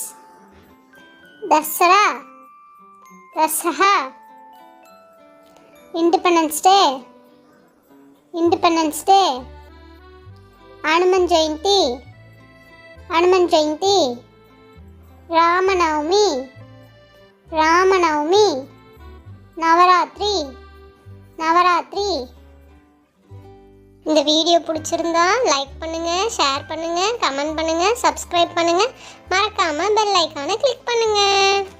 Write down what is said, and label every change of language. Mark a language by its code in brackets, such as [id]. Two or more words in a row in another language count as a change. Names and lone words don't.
[hi] दसरा, दसरा, [en] Independence Day, Independence Day, [hi] हनुमान जयंती, हनुमान जयंती, रामनवमी, रामनवमी, नवरात्रि, नवरात्रि. [ta] இந்த வீடியோ பிடிச்சிருந்தா லைக் பண்ணுங்க, ஷேர் பண்ணுங்க, கமெண்ட் பண்ணுங்க, சப்ஸ்கிரைப் பண்ணுங்க, மறக்காம பெல் ஐகானை கிளிக் பண்ணுங்க.